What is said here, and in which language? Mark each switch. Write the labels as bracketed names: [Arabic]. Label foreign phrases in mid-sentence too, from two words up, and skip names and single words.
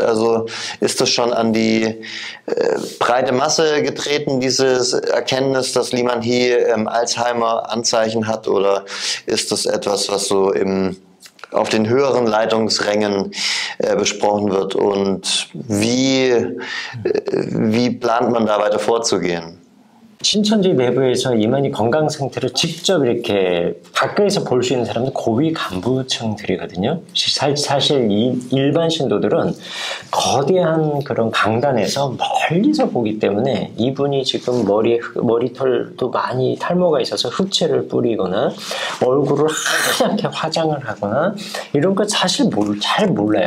[German] Also ist das schon an die breite Masse getreten, dieses Erkenntnis, dass Liman Hee Alzheimer-Anzeichen hat? Oder ist das etwas, was so auf den höheren Leitungsrängen besprochen wird? Und wie plant man da weiter vorzugehen? [Korean] 신천지 내부에서 이만희 건강 상태를 직접 이렇게 가까이서 볼 수 있는 사람들 고위 간부층들이거든요. 사실 이 일반 신도들은 거대한 그런 강단에서 멀리서 보기 때문에 이분이 지금 머리털도 많이 탈모가 있어서 흑채를 뿌리거나 얼굴을 하얗게 화장을 하거나 이런 거 사실 잘 몰라요.